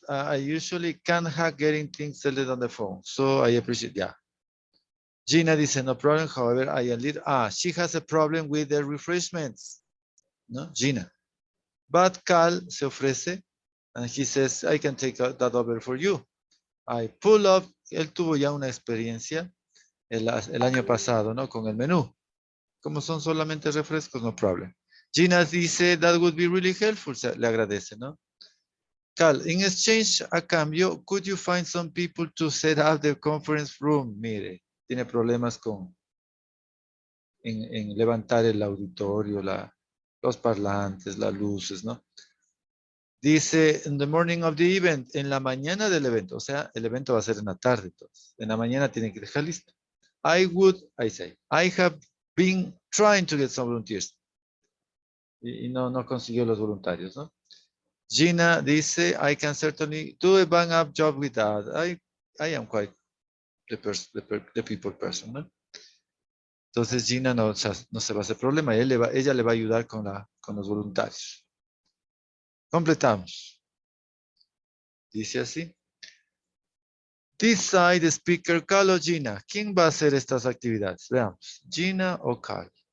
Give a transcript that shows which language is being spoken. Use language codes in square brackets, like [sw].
[en] I usually can't hack getting things settled on the phone. So I appreciate, yeah. Gina [es] dice, [en] no problem. However, I am lead. She has a problem with the refreshments. No, Gina. But Cal [es] se ofrece [en] and he says, I can take that over for you. I pull up. [es] Él tuvo ya una experiencia el año pasado, ¿no? Con el menú. Como son solamente refrescos, [en] no problem. [es] Gina dice, that would be really helpful. Le agradece, ¿no? [en] Cal, in exchange, [es] a cambio, [en] could you find some people to set up the conference room? [es] Mire, tiene problemas con en levantar el auditorio, los parlantes, las luces, ¿no? Dice, [en] in the morning of the event, [es] en la mañana del evento, o sea, el evento va a ser en la tarde, entonces. En la mañana tiene que dejar listo. [en] I have been trying to get some volunteers. [es] Y no consiguió los voluntarios, ¿no? [en] Gina [es] dice, [en] I can certainly do a bang-up job with that. I am quite the people person, ¿no? [es] Entonces Gina no se va a hacer problema, ella le va a ayudar con los voluntarios. Completamos. Dice así. [en] Decide speaker, [es] Cal o Gina. ¿Quién va a hacer estas actividades? Veamos. Gina o Cal.